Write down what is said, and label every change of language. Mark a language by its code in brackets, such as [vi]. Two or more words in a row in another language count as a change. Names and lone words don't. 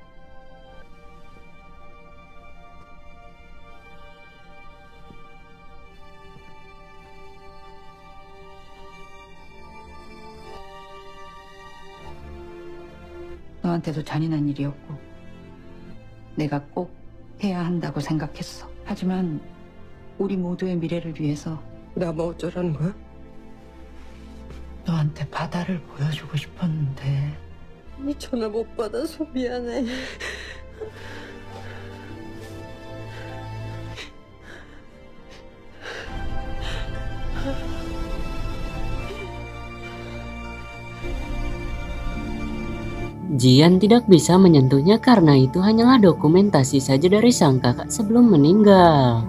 [ko] 너한테도 잔인한 일이었고 내가 꼭 해야 한다고 생각했어. 하지만 우리 모두의 미래를 위해서 나 뭐 어쩌라는 거야? 너한테 바다를 보여주고 싶었는데 전화 못 받아서 미안해. [id] Jian tidak bisa menyentuhnya karena itu hanyalah dokumentasi saja dari sang kakak sebelum meninggal.